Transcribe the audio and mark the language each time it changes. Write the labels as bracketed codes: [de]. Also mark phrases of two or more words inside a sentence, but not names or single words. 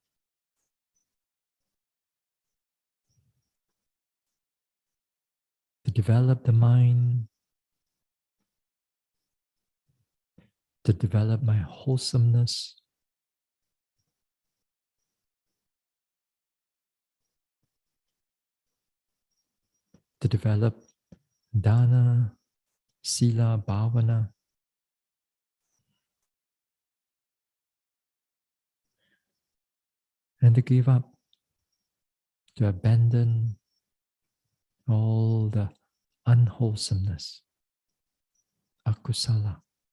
[en] to develop the mind, to develop my wholesomeness, to develop [pi] dana, sila, bhavana, [en] and to give up, to abandon all the unwholesomeness, akusala.